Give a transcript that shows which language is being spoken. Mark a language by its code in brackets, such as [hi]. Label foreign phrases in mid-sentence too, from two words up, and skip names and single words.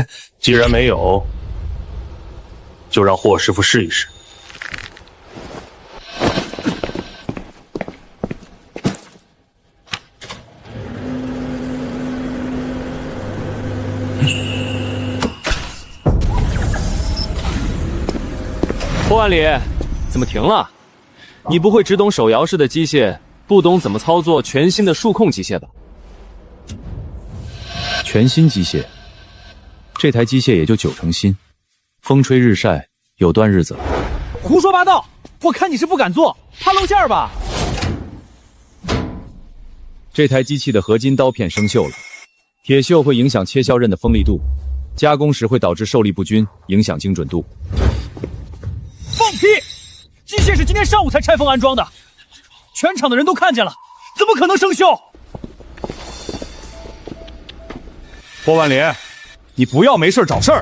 [zh] 既然沒有，就讓霍師傅試一試。霍万里，怎么停了？你不会只懂手摇式的機械，不懂怎麼操作全新的數控機械吧？全新機械，這台機械也就90%新，風吹日曬，有段日子了。胡說八道！我看你是不敢做，怕露餡吧？這台機器的合金刀片生鏽了，鐵鏽會影響切削刃的鋒利度，加工時會導致受力不均，影響精準度。放屁！機械是今天上午才拆封安裝的，全場的人都看見了，怎麼可能生鏽？霍萬里，你不要沒事找事兒。